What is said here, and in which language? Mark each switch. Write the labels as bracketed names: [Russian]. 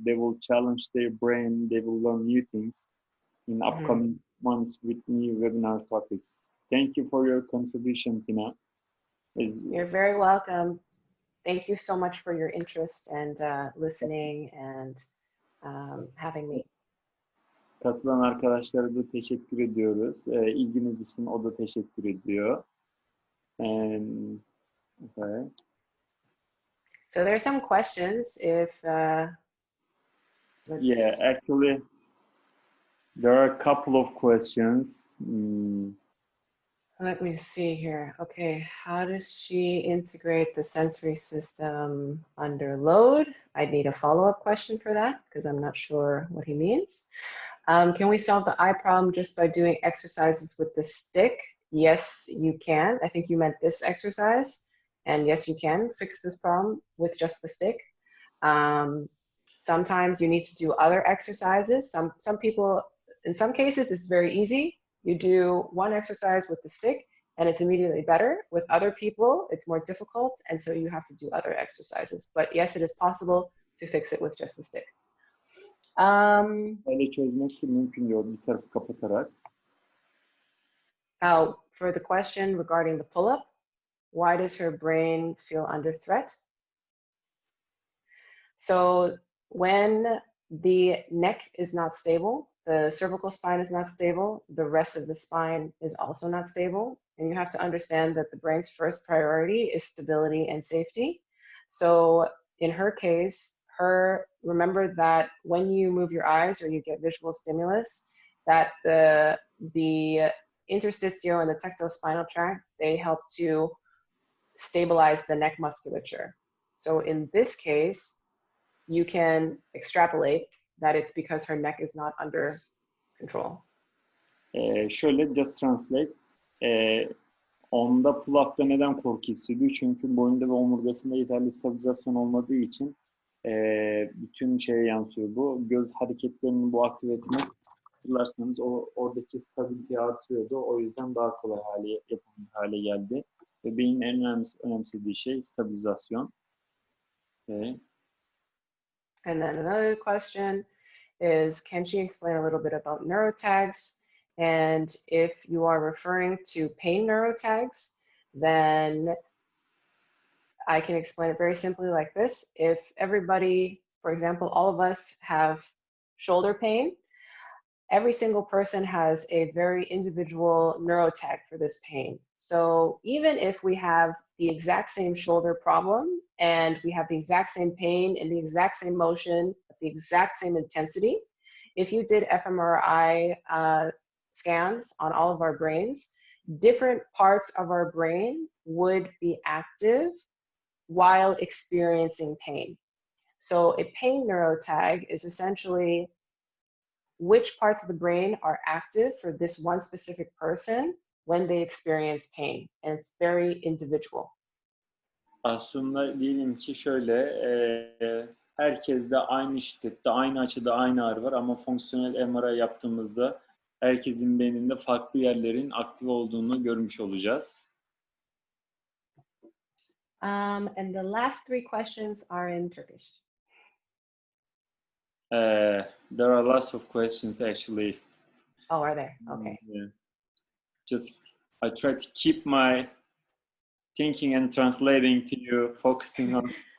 [English] They will challenge their brain. They will learn new things in upcoming months with new webinar topics. Thank you for your contribution, Tina. You're very welcome. Thank you so much for your interest and listening and having me. [Turkish] Katılan arkadaşlara da teşekkür ediyoruz. İlginiz için o da teşekkür ediyor. [English] And, okay. So there are some questions if Yeah, actually there are a couple of questions. Let me see here. Okay, how does she integrate the sensory system under load? I'd need a follow-up question for that because I'm not sure what he means. Can we solve the eye problem just by doing exercises with the stick? Yes, you can. I think you meant this exercise. And yes, you can fix this problem with just the stick. Sometimes you need to do other exercises. Some people, in some cases, it's very easy. You do one exercise with the stick and it's immediately better. With other people, it's more difficult. And so you have to do other exercises. But yes, it is possible to fix it with just the stick. [Turkish] Öyle çözmek mümkün diyor bir tarafı kapatarak. [English] For the question regarding the pull-up, why does her brain feel under threat? So when the neck is not stable, the cervical spine is not stable, the rest of the spine is also not stable. And you have to understand that the brain's first priority is stability and safety. So in her case, remember that when you move your eyes or you get visual stimulus, that the interstitial and the tectospinal spinal tract, they help to stabilize the neck musculature. So in this case, you can extrapolate that it's because her neck is not under control. [Turkish] Şöyle [English] just translate. [Turkish] Onda pull-up'ta neden korku hissediyor? Çünkü boynunda ve omurgasında yeterli stabilizasyon olmadığı için bütün şeye yansıyor bu. Göz hareketlerini bu aktive etmek, hatırlarsanız oradaki stabiliteyi artırıyordu. O yüzden daha kolay hale geldi. Ve beynin en önemsediği şey stabilizasyon. [English] Okay. And then another question is, can she explain a little bit about neurotags? And if you are referring to pain neurotags, then I can explain it very simply like this. If everybody, for example, all of us have shoulder pain, every single person has a very individual neurotag for this pain. So even if we have the exact same shoulder problem and we have the exact same pain and the exact same motion, at the exact same intensity, if you did fMRI scans on all of our brains, different parts of our brain would be active while experiencing pain. So a pain neurotag is essentially which parts of the brain are active for this one specific person when they experience pain. And it's very individual. [Turkish] Aslında diyelim ki şöyle, herkeste aynı şiddette, aynı açıda aynı ağrı var ama fonksiyonel MRI yaptığımızda herkesin beyninde farklı yerlerin aktif olduğunu görmüş olacağız. [English] And the last three questions are in Turkish. There are lots of questions actually. Oh, are there? Okay. Yeah. Just I try to keep my thinking and translating to you, focusing on.